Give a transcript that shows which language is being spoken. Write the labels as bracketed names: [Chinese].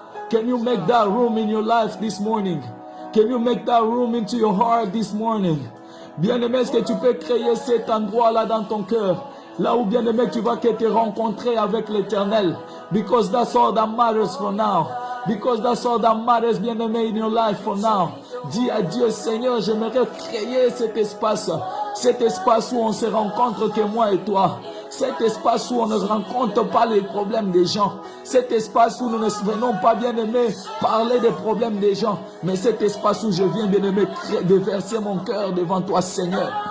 [English] Can you make that room in your life this morning? Can you make that room into your heart this morning? [French] Bien-aimé, est-ce que tu peux créer cet endroit-là dans ton cœur? Là où, bien-aimé, tu vas te rencontrer avec l'Éternel. [English] Because that's all that matters for now. Because that's all that matters, [French] bien-aimé, [English] in your life for now. [French] Dis à Dieu, Seigneur, j'aimerais créer cet espace où on se rencontre que moi et toi. Cet espace où on ne rencontre pas les problèmes des gens. Cet espace où nous ne venons pas, bien-aimé, parler des problèmes des gens. Mais cet espace où je viens, bien-aimé, déverser mon cœur devant toi, Seigneur.